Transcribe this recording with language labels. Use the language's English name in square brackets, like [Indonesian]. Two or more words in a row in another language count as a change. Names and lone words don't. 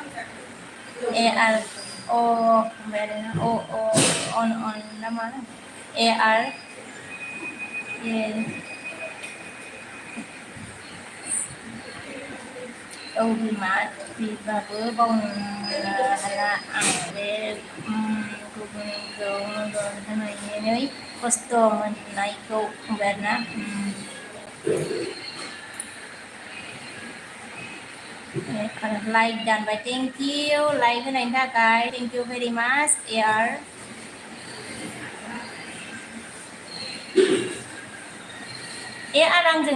[Bodo] ओमफ्राय अन ना मा बिमाबो बावनो हाला आं बे गुबुनखौ मदद होनानै खस्थ' मोननायखौ बुंबाय आरोना like दानबाय [English] thank you [Bodo] like होनायनि थाखाय [English] thank you very much [Bodo] AR AR आंजों